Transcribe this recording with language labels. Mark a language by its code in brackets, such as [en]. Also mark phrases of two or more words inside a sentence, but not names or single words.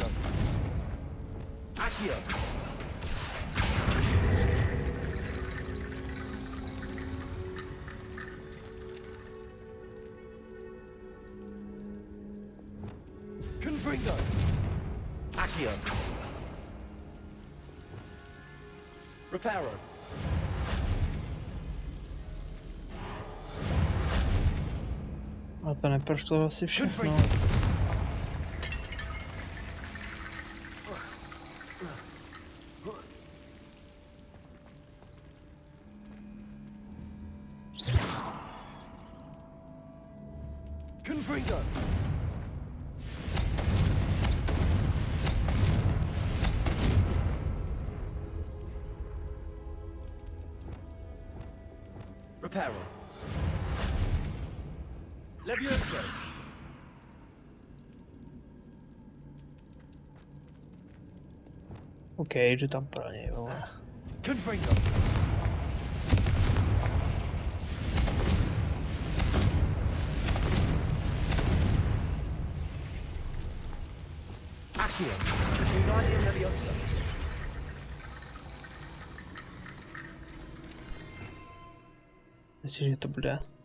[cs] Accio! Confringo! Accio! Reparo! A to neprošlo asi všechno. Confringo! Reparo! Levioso! OK, jdu tam pro něj, vole. Confringo! Accio! Wingardium Levioso! Myslím, že to bude.